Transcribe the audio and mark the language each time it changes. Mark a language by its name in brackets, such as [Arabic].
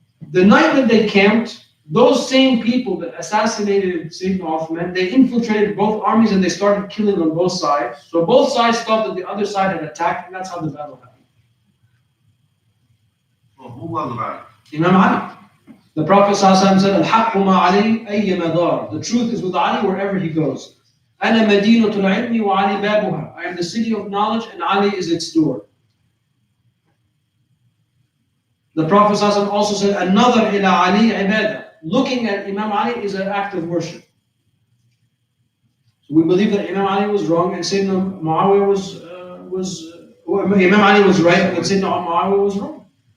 [English] The night that they camped, those same people that assassinated Sayyidina Uthman, they infiltrated both armies and they started killing on both sides. So both sides thought that the other side had attacked, and that's how the battle happened. So who was right? Imam Ali. The Prophet ﷺ said, "Al-haqqu ma'ali ayyama dar." The truth is with Ali wherever he goes. [Arabic] أنا مدينة العلم وعلي بابها. [English] I am the city of knowledge and Ali is its door. The Prophet ﷺ also said, "An-nadhar ila Ali ibadah." Looking at Imam Ali is an act of worship. So we believe that Imam Ali was wrong and Sayyidina Muawiyah Imam Ali was right and Sayyidina Muawiyah was wrong.